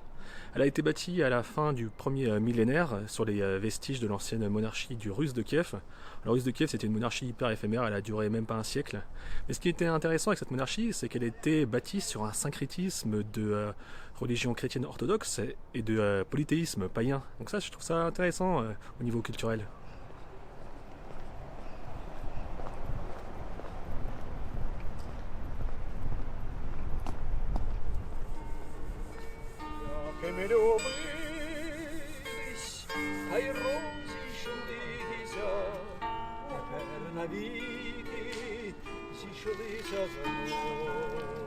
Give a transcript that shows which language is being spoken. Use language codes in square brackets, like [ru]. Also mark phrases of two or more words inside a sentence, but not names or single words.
[fr] Elle a été bâtie à la fin du premier millénaire sur les vestiges de l'ancienne monarchie du Russe de Kiev. Alors, Russe de Kiev, c'était une monarchie hyper éphémère, elle a duré même pas un siècle. Mais ce qui était intéressant avec cette monarchie, c'est qu'elle était bâtie sur un syncrétisme de religion chrétienne orthodoxe et de polythéisme païen. Donc ça, je trouve ça intéressant au niveau culturel. [uk] Ми любились, та й розійшлися, тепер навіки зійшлися знову.